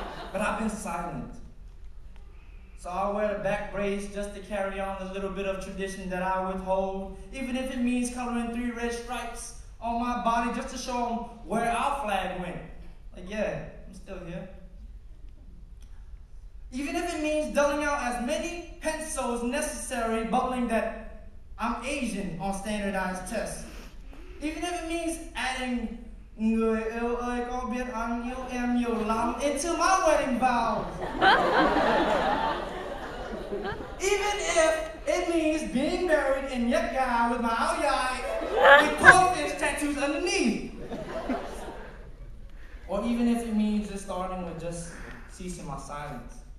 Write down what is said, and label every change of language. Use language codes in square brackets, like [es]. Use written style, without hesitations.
[en] But I've been silent. So I'll wear a back brace just to carry on the little bit of tradition that I withhold, even if it means coloring 3 red stripes on my body just to show them where our flag went. Like, yeah, I'm still here. Even if it means dulling out as many pencils necessary, bubbling that I'm Asian on standardized tests. Even if it means adding [vi] người yêu ơi có biết anh yêu em nhiều lắm [en] into my wedding vows. Even if it means being buried in Yet Guy with my ao dai with goldfish tattoos underneath. Or even if it means just starting with just ceasing my silence.